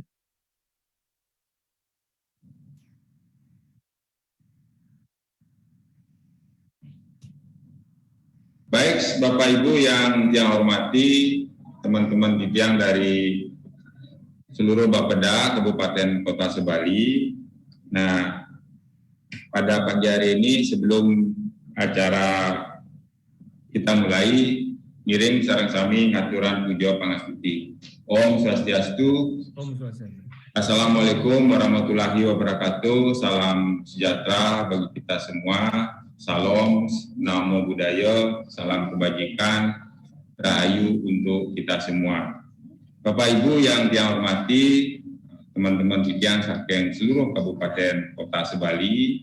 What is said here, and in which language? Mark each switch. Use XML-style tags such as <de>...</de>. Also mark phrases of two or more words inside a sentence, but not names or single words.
<id>Baik, Bapak Ibu yang hormati, teman-teman Titian dari seluruh Bapeda Kabupaten Kota Sebali. Nah, pada pagi hari ini sebelum acara kita mulai,</id> <ban>ngiring sareng sami ngaturan pujo pangastuti. Om Swastiastu. Om Swastiastu.</ban> <ar>Assalamualaikum warahmatullahi wabarakatuh.</ar> <id>Salam sejahtera bagi kita semua. Salam,</id> <pi>namo buddhaya,</pi> <id>salam kebajikan, rahayu untuk kita semua. Bapak Ibu yang dihormati, teman-teman Titian Sakyang seluruh Kabupaten Kota Sebali.</id>